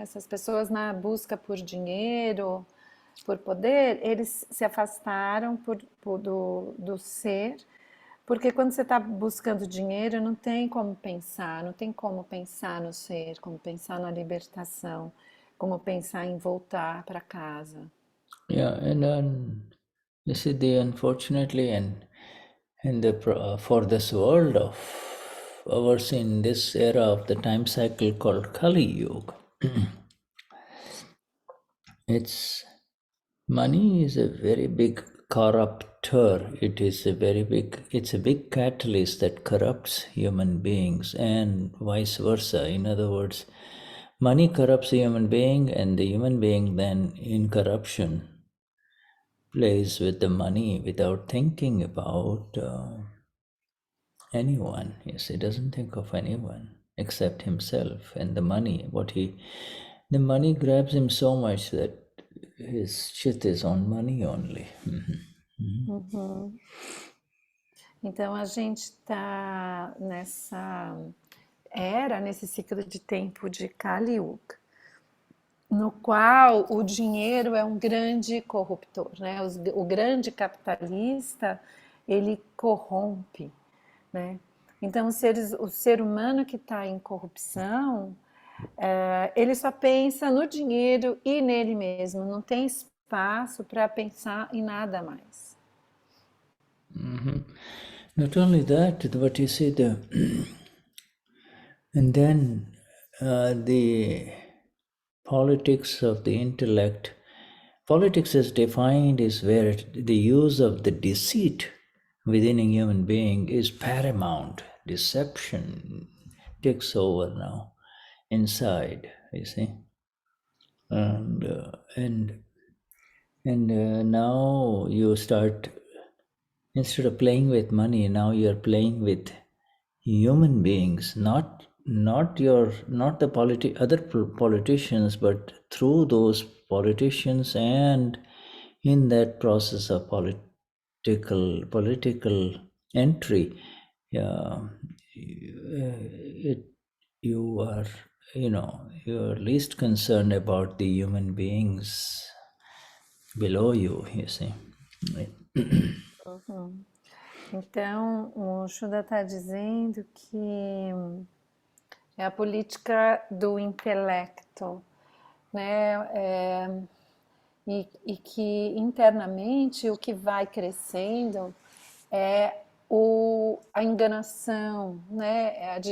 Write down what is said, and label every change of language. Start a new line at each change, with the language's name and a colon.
Portuguese: Essas pessoas na busca por dinheiro, por poder, eles se afastaram do ser, porque quando você está buscando dinheiro, não tem como pensar no ser, como pensar na libertação, como pensar em voltar para casa.
English: Yeah, and you see, unfortunately, for this world of ours in this era of the time cycle called Kali Yuga, money is a very big corruptor. It's a big catalyst that corrupts human beings and vice versa. In other words, money corrupts a human being, and the human being then in corruption plays with the money without thinking about anyone. Yes, he doesn't think of anyone except himself and the money. The money grabs him so much that his shit is on money only.
Portuguese: Então a gente está nesse ciclo de tempo de Kali Yuga, no qual o dinheiro é um grande corruptor, né? O grande capitalista, ele corrompe, né? Então o ser humano que está em corrupção, ele só pensa no dinheiro e nele mesmo, não tem espaço para pensar em nada mais.
English: Not only that, but you see and then the politics of the intellect. Politics is defined as where the use of the deceit within a human being is paramount. Deception takes over now inside, you see. And now you start, instead of playing with money, now you're playing with human beings, not not the other politicians, but through those politicians, and in that process of political entry, you are you're least concerned about the human beings below you see. Uhum.
Portuguese: Então, o Shuddha está dizendo que é a política do intelecto, né? E que internamente o que vai crescendo é a enganação, né?